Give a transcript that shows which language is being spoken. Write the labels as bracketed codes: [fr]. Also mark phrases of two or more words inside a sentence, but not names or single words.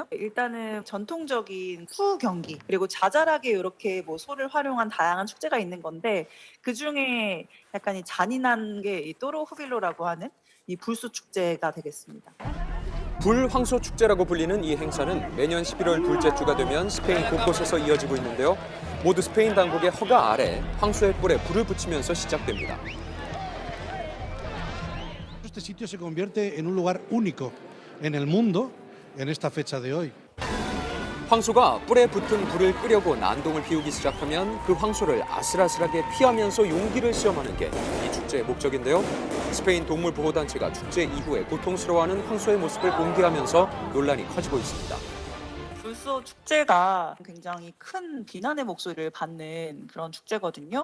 [ko] 일단은 전통적인 푸 경기 그리고 자잘하게 이렇게 뭐 소를 활용한 다양한 축제가 있는 건데 그 중에 약간 이 잔인한 게 이 또로 후빌로라고 하는 이 불소 축제가 되겠습니다. 불황소 축제라고 불리는 이 행사는 매년 11월 둘째 주가 되면 스페인 곳곳에서 이어지고 있는데요. 모두 스페인 당국의 허가 아래 황소의 뿔에 불을 붙이면서 시작됩니다. [es] Este sitio se convierte en un lugar único en el mundo en esta fecha de hoy. [ko] 황소가 뿔에 붙은 불을 끄려고 난동을 피우기 시작하면 그 황소를 아슬아슬하게 피하면서 용기를 시험하는 게 이 축제의 목적인데요. 스페인 동물보호단체가 축제 이후에 고통스러워하는 황소의 모습을 공개하면서 논란이 커지고 있습니다. 불소 축제가 굉장히 큰 비난의 목소리를 받는 그런 축제거든요.